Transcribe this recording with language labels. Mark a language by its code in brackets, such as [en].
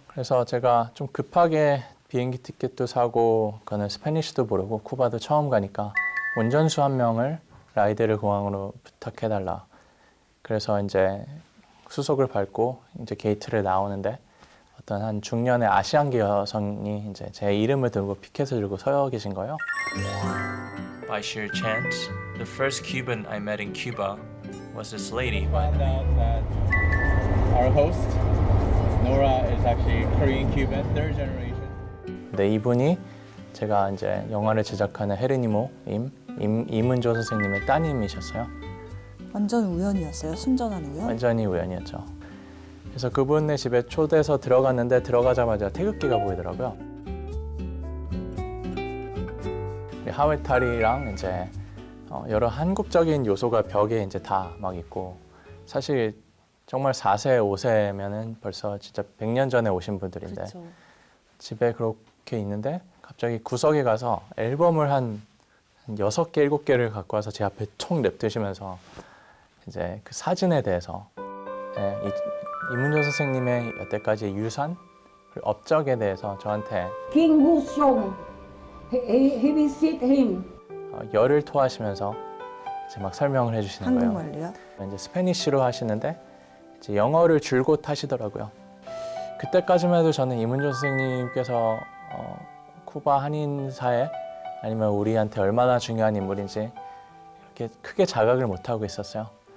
[ko] 그래서 제가 좀 급하게 비행기 티켓도 사고 그거는 스페니쉬도 모르고 쿠바도 처음 가니까 운전수 한 명을 라이드를 공항으로 부탁해달라. 그래서 이제 수속을 밟고 이제 게이트를 나오는데 어떤 한 중년의 아시안계 여성이 이제 제 이름을 들고 피켓을 들고 서 계신 거예요. [en] By sheer chance, the first Cuban I met in Cuba was this lady. Found out that our host, Nora, is actually Korean Cuban, third generation. [ko] 네, 이분이 제가 이제 영화를 제작하는 헤르니모 임은조 선생님의 따님이셨어요. 완전 우연이었어요? 순전한 우연? 완전히 우연이었죠. 그래서 그분의 집에 초대해서 들어갔는데 들어가자마자 태극기가 보이더라고요. 하회탈이랑 이제 여러 한국적인 요소가 벽에 이제 다 막 있고 사실 정말 4세, 5세면은 벌써 진짜 100년 전에 오신 분들인데 그렇죠. 집에 그렇게 있는데 갑자기 구석에 가서 앨범을 한 6개, 7개를 갖고 와서 제 앞에 총 냅두시면서 이제 그 사진에 대해서 네, 이문조 선생님의 여태까지의 유산, 그리고 업적에 대해서 저한테 [en] King Wusong, he visit him. [ko] 열을 토하시면서 이제 막 설명을 해주시는 거예요. 한국말로요? 이제 스페니쉬로 하시는데 이제 영어를 줄곧 하시더라고요. 그때까지만 해도 저는 이문조 선생님께서 쿠바 한인 사회 아니면 우리한테 얼마나 중요한 인물인지 이렇게 크게 자각을 못 하고 있었어요.